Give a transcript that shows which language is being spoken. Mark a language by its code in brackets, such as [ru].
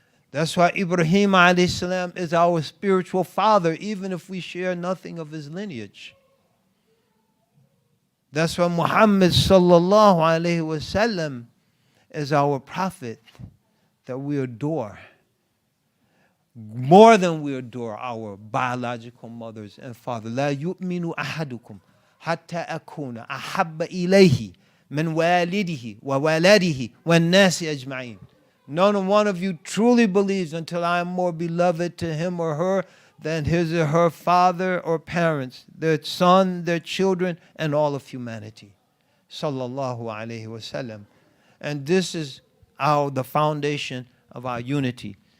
[en] That's why Ibrahim alayhi salam is our spiritual father, even if we share nothing of his lineage. That's why Muhammad sallallahu alayhi wasallam is our prophet that we adore. More than we adore our biological mothers and fathers. [ar] لا يؤمن أحدكم حتى أكون أحب إليه من والده وولده والناس أجمعين. [en] None one of you truly believes until I am more beloved to him or her than his or her father or parents, their son, their children, and all of humanity. Sallallahu alayhi wasallam. And this is the foundation of our unity.